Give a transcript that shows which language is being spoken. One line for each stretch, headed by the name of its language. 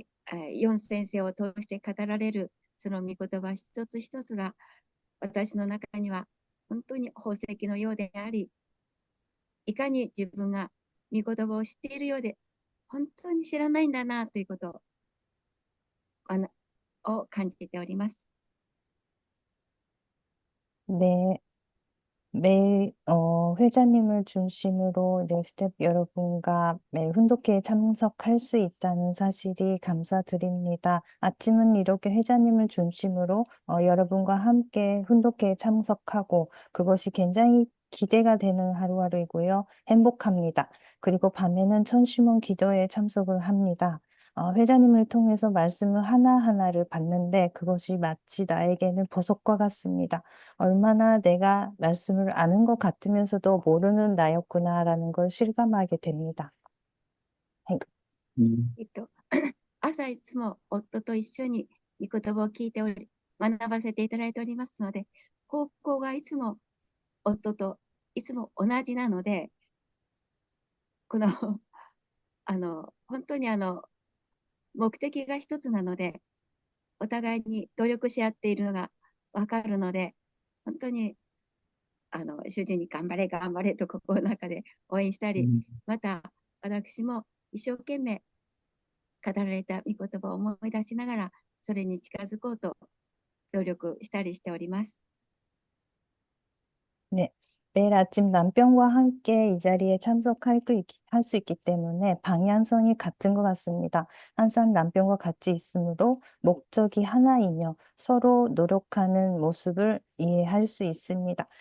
Japanese: 4先生を通して語られるその御言葉一つ一つが私の中には本当に宝石のようでありいかに自分が御言葉を知っているようで、本当に知らないんだなということを感じております。
Korean: 네. 매일 회장님을 중심으로 스텝 여러분과 매일 훈독회에 참석할 수 있다는 사실이 감사드립니다. 아침은 이렇게 회장님을 중심으로 여러분과 함께 훈독회에 참석하고 그것이 굉장히 기대가 되는 하루하루이고요. 행복합니다. 그리고 밤에는 천심원 기도에 참석을 합니다. 회장님을 통해서 말씀을 하나하나를 받는데 그것이 마치 나에게는 보석과 같습니다. 얼마나 내가 말씀을 아는 것 같으면서도 모르는 나였구나라는 걸 실감하게 됩니다.
Japanese: 朝いつも夫と一緒に御言葉を聞いており、学ばせていただいておりますので、方向がいつも夫といつも同じなので、この本当に目的が一つなので、お互いに努力し合っているのがわかるので、本当に主人に頑張れ頑張れと心の中で応援したり、また私も一生懸命語られた御言葉を思い出しながらそれに近づこうと努力したりしております。
Korean: 네. 매일 아침 남편과 함께 이 자리에 참석할 수 있기 때문에 방향성이 같은 것 같습니다. 항상 남편과 같이 있으므로 목적이 하나이며 서로 노력하는 모습을 이해할 수 있습니다.